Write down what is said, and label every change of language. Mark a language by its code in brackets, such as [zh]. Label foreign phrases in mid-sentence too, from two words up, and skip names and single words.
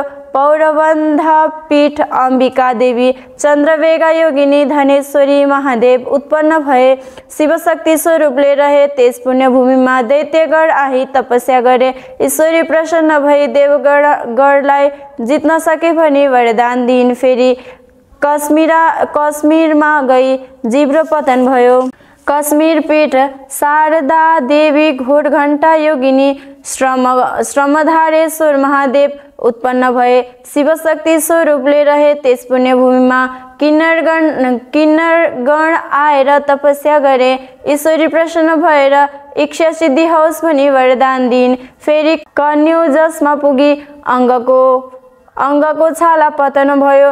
[ne] पौरबन्ध पीठ अम्बिका देवी चन्द्रवेगा योगिनी धनेश्वरी महादेव उत्पन्न भए। शिवशक्ति स्वरूपले रहे त्यस पुण्यभूमिमा दैत्यगण आही तपस्या गरे। ईश्वरी प्रसन्न भई देवगणलाई जित्न सके भनी वरदान दिइन्। फेरि कश्मीरमा गई जिब्रो पतन भयो। कश्मीर पीठ शारदा देवी घोडघण्टा योगिनी श्रमधारेश्वर महादेव उत्पन्न भए। शिवशक्ति स्वरूपले रहे त्यस पुण्यभूमिमा किन्नरगण आएर तपस्या गरे। ईश्वरी प्रसन्न भएर इच्छा सिद्धि होस् भनी वरदान दिइन्। फेरि कन्युजसमा पुगी अङ्गको छाला पतन भयो।